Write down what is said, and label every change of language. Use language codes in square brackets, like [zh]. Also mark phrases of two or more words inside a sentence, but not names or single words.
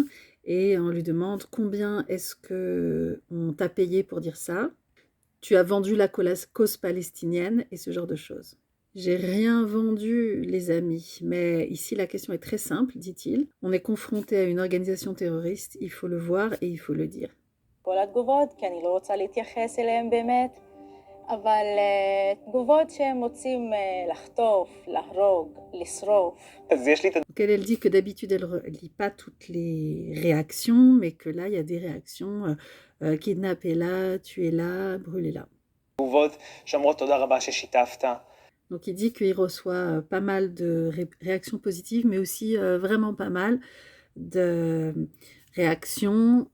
[fr] Et on lui demande combien est-ce qu'on t'a payé pour dire ça. Tu as vendu la cause palestinienne et ce genre de choses. J'ai rien vendu, les amis, mais ici la question est très simple, dit-il. On est confronté à une organisation terroriste, il faut le voir et il faut le dire. [he] אבל תגובות שהם רוצים לחטוף, להרוג, לשרוף. [fr] Elle dit que d'habitude elle ne lit pas toutes les réactions, mais que là il y a des réactions kidnappez-la, tuez-la, brûlez-la. Donc il dit qu'il reçoit pas mal de réactions positives, mais aussi vraiment pas mal de réactions.